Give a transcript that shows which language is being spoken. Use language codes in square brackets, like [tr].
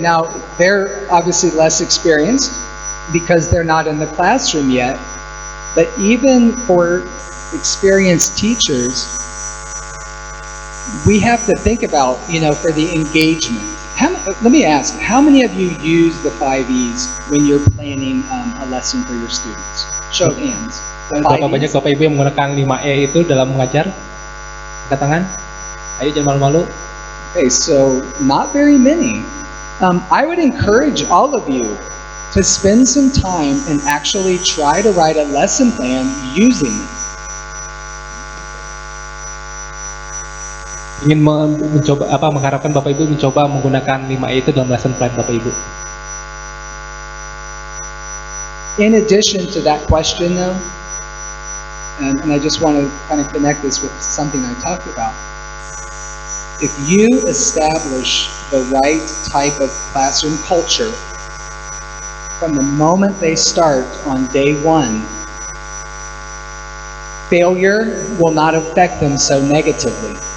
[en] Now, they're obviously less experienced because they're not in the classroom yet, but even for experienced teachers, we have to think about, for the engagement. Let me ask, how many of you use the 5 E's when you're planning a lesson for your students? Show of hands. [id] Berapa banyak Bapak Ibu yang menggunakan 5E itu dalam mengajar? Angkat tangan. Ayo jangan malu-malu. [en] Okay, so not very many. I would encourage all of you to spend some time and actually try to write a lesson plan using it. [id] Ingin mengharapkan Bapak Ibu mencoba menggunakan 5E itu dalam lesson plan Bapak Ibu. [en] In addition to that question, though, and I just want to kind of connect this with something I talked about. If you establish the right type of classroom culture from the moment they start on day 1, failure will not affect them so negatively.